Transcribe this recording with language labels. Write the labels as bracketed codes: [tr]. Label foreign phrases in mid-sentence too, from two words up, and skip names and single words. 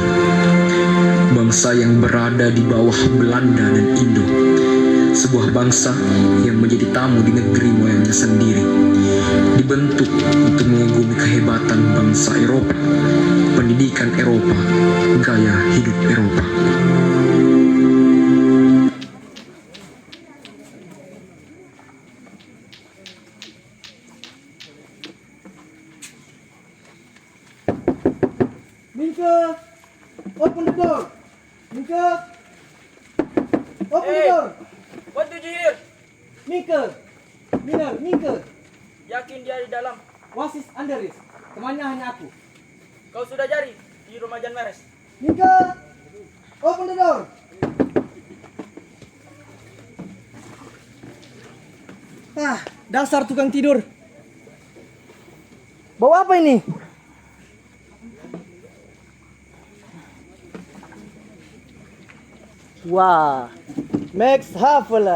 [id] Bangsa yang berada di bawah Belanda dan Indo. Sebuah bangsa yang menjadi tamu di negeri moyangnya sendiri. Dibentuk untuk mengagumi kehebatan bangsa Eropa, pendidikan Eropa, gaya hidup Eropa. [en] Minke, open the door. Minke, open the door. What did you hear? Minke, Miner, Minke. [id] Yakin dia di dalam? Wasis Anderis, temannya hanya aku. Kau sudah cari di rumah Jan Meres? Minke, open the door. Dasar tukang tidur. Bawa apa ini? Wah, Max Havela.